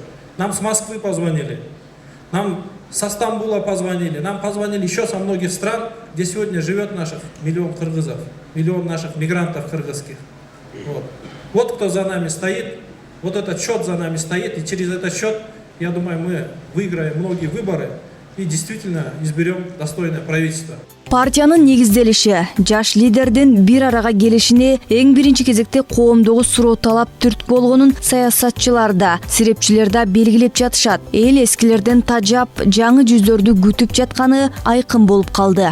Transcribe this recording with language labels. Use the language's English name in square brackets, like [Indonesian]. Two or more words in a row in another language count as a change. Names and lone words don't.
[Russian] Нам с Москвы позвонили, нам со Стамбула позвонили, нам позвонили еще со многих стран, где сегодня живет наших миллион кыргызов, миллион наших мигрантов кыргызских. Вот кто за нами стоит, вот этот счет за нами стоит, и через этот счет, я думаю, мы выиграем многие выборы и действительно изберем достойное правительство. [Kyrgyz] Партиянын негизделиши, жаш лидердин бир арага келишине эң биринчи кезекте коомдогу суроо талап түрткү болгонун саясатчылар да, сирепчилер да белгилеп жатышат. Эл эскилерден тажап, жаңы жүздөрдү күтүп жатканы айкын болуп калды.